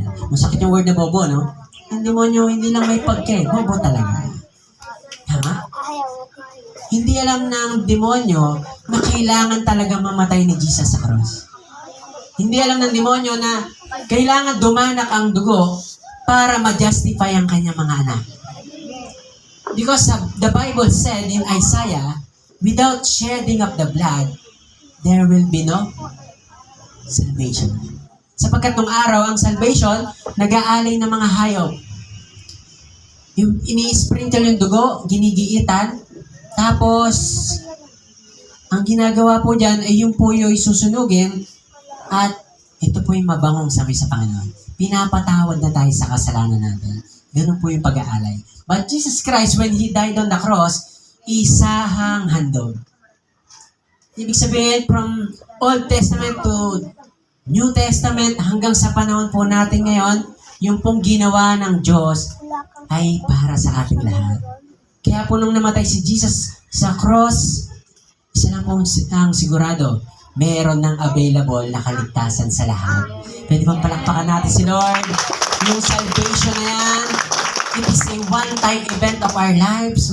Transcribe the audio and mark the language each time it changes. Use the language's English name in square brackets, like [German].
[Filipino] Masakit yung word na bobo, no? Yung demonyo hindi lang may bobo talaga. Tama? Hindi alam ng demonyo na kailangan talaga mamatay ni Jesus sa cross. Hindi alam ng demonyo na kailangan dumanak ang dugo para ma-justify ang kanyang mga anak. [English] Because the Bible said in Isaiah, without shedding of the blood, there will be no salvation. [Filipino] Sapagkat nung araw, ang salvation, nag-aalay ng mga hayop. Yung ini-sprinkle yung dugo, ginigiitan, tapos, ang ginagawa po dyan ay yung puyo ay susunugin at ito po yung mabangong sabi sa Panginoon. Pinapatawad na tayo sa kasalanan natin. Ganun po yung pag-aalay. [English] But Jesus Christ, when He died on the cross, [Filipino] isahang handog. Ibig sabihin, [English] from Old Testament to New Testament [Filipino] hanggang sa panahon po natin ngayon, yung pong ginawa ng Diyos ay para sa ating lahat. Kaya po nung namatay si Jesus sa cross, isa lang pong ang sigurado, meron ng available na kaligtasan sa lahat. Pwede bang palakpakan natin si Lord? Yung salvation na yan, [English] it is a one-time event of our lives.